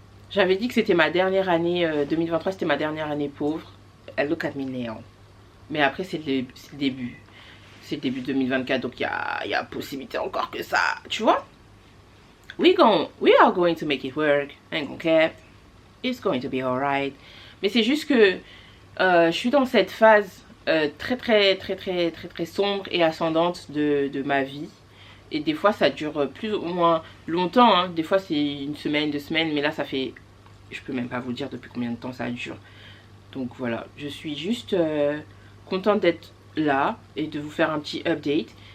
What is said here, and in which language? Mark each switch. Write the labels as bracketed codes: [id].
[fr] J'avais dit que c'était ma dernière année, 2023, c'était ma dernière année pauvre. [en] Look at me now. [fr] Mais après, c'est le début. C'est le début 2024, donc il y a possibilité encore que ça. Tu vois? [en] We are going to make it work. Ain't gonna care. It's going to be alright. [fr] Mais c'est juste que je suis dans cette phase très sombre et ascendante de ma vie. Et des fois, ça dure plus ou moins longtemps. Hein. Des fois, c'est une semaine, 2 semaines. Mais là, ça fait... Je peux même pas vous dire depuis combien de temps ça dure. Donc voilà, je suis juste contente d'être là et de vous faire un petit update.